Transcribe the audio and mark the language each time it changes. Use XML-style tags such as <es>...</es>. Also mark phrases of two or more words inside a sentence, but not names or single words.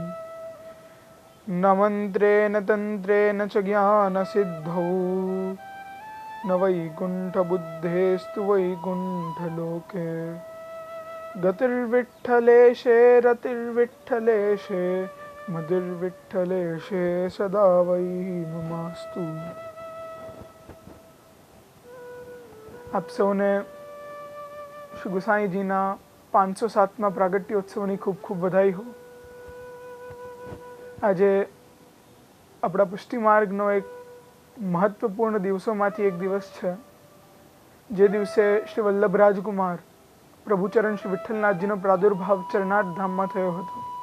<sa>न मन्त्रेण तन्त्रेण च ज्ञानसिद्धौ न वैकुण्ठबुद्धेस्तु वैकुण्ठलोके गतिर्विठ्ठलेशे रतिर्विठ्ठलेशे मतिर्विठ्ठलेशे सदा वै ममास्तु।</sa> <gu>આપ સૌને શ્રી ગુસાઈજીના 507મા પ્રાગટ્યોત્સવની ખૂબ ખૂબ બધાઈ હો। આજે આપણા પુષ્ટિ માર્ગનો એક મહત્વપૂર્ણ દિવસોમાંથી એક દિવસ છે, જે દિવસે શ્રી વલ્લભ રાજકુમાર પ્રભુચરણ શ્રી વિઠ્ઠલનાથજીનો પ્રાદુર્ભાવ ચરણાર્થ ધામમાં થયો હતો।</gu>